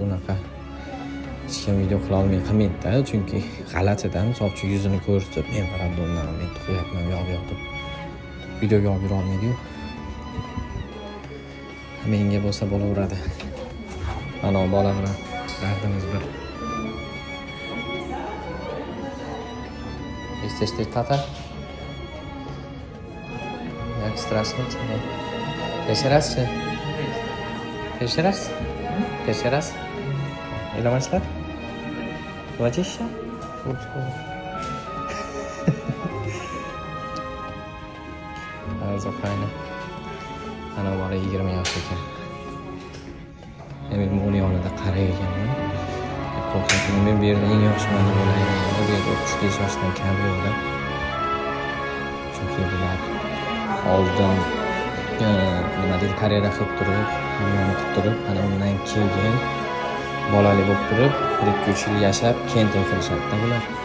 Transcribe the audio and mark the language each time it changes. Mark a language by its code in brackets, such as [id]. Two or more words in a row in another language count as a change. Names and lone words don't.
[uz] Bunaqa hech kim video qila olmay qilmaydi-da, chunki g'alatidan sovchi yuzini ko'rsatib, men paradonman, men tug'yapman, yo'q deb videoga olib yura olmaydi-yu. Menga bo'lsa bo'laveradi. Mana bola bilan dardimiz bir. [pl] Jesteś ty tata? Jak strasznie czy nie? Pierwszy raz czy? Pierwszy raz? Pierwszy raz? Ile masz lat? 20? Kurczę. Bardzo fajne. [uz] Ana bola 20 yosh ekan. Men uni yonida qaray ekanman. Qo'rqaman, men bu yerda eng yaxshi mana bo'layman. Bu yerda 35 yoshdan kam yo'qda. Chunki bular oldin nima deydi, karyera qilib turib, hammani qilib turib, ana undan keyin bolali bo'lib turib, 1-3 yil yashab, keyin to'y qilishadi-da bular.